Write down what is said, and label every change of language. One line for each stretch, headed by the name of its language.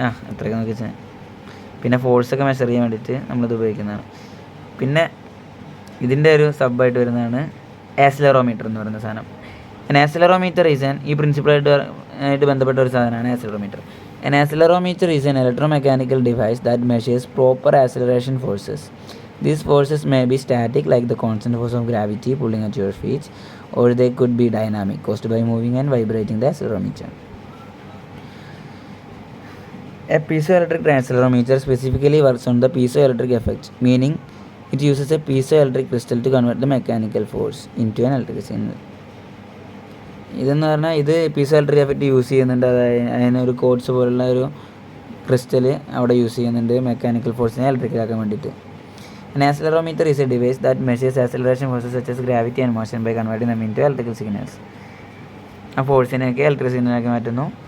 Malayalam: അത്രയൊക്കെ നോക്കി വെച്ചാൽ പിന്നെ ഫോഴ്സൊക്കെ മെഷർ ചെയ്യാൻ വേണ്ടിയിട്ട് നമ്മളിത് ഉപയോഗിക്കുന്നതാണ്. പിന്നെ ഇതിൻ്റെ ഒരു സബ്ബായിട്ട് വരുന്നതാണ് ആക്സിലറോമീറ്റർ എന്ന് പറയുന്ന സാധനം. ആക്സിലറോമീറ്റർ ഈസ് ഈ പ്രിൻസിപ്പളായിട്ട് ബന്ധപ്പെട്ട ഒരു സാധനമാണ് accelerometer.
English: An accelerometer is an electromechanical device that measures proper acceleration forces. These forces may be static, like the constant force of gravity pulling at your feet, or they could be dynamic, caused by moving and vibrating the accelerometer. A piezoelectric accelerometer specifically works on the piezoelectric effect, meaning it uses a piezoelectric crystal to convert the mechanical force into an electric signal.
Malayalam: ഇതെന്ന് പറഞ്ഞാൽ ഇത് piezo electric effect use ചെയ്യുന്നുണ്ട്. അതായത് അതിനൊരു codes പോലുള്ള ഒരു crystal അവിടെ use ചെയ്യുന്നുണ്ട് മെക്കാനിക്കൽ ഫോഴ്സിനെ ഇലക്ട്രിക്കലാക്കാൻ വേണ്ടിയിട്ട്.
English: An accelerometer is a device that measures acceleration forces such as gravity and motion by converting them into electrical signals.
Malayalam: ആ ഫോഴ്സിനെയൊക്കെ ഇലക്ട്രിക് സിഗ്നലാക്കി മാറ്റുന്നു.